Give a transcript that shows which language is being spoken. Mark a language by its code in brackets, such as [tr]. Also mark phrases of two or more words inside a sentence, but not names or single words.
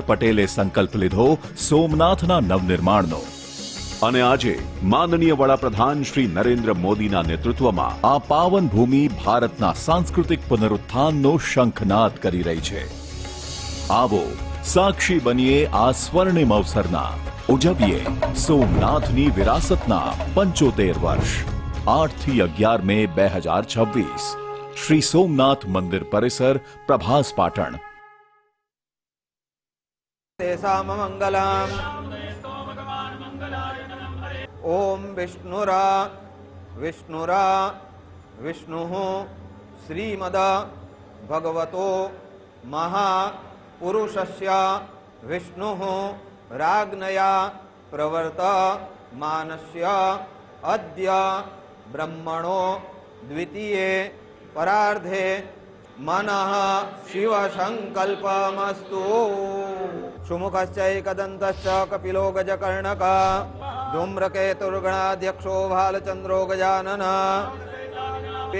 [gu] પટેલે સંકલ્પ લીધો સોમનાથના નવનિર્માણનો અને આજે માનનીય વડાપ્રધાન શ્રી નરેન્દ્ર મોદીના નેતૃત્વમાં આ પાવન ભૂમિ ભારતના સાંસ્કૃતિક પુનરુત્થાનનો શંખનાદ કરી રહી છે આવો સાક્ષી બનીએ આ સ્વર્ણિમ અવસરના ઉજવીએ સોમનાથની વિરાસતના 75 વર્ષ 8 થી 11 મે 2026 શ્રી સોમનાથ મંદિર પરિસર પ્રભાસ પાટણ [sa] तेषां मङ्गलम् ॐ विष्णुरा विष्णुरा विष्णुः श्रीमद भगवतो महापुरुषस्य विष्णुः राज्ञया प्रवर्तमानस्य अद्य ब्रह्मणो द्वितीये परार्धे मनः शिवसङ्कल्पमस्तु सुमुखश्चैकदन्तश्च कपिलो गजकर्णकः धूम्रकेतुर्गणाध्यक्षो भालचन्द्रो गजाननः ते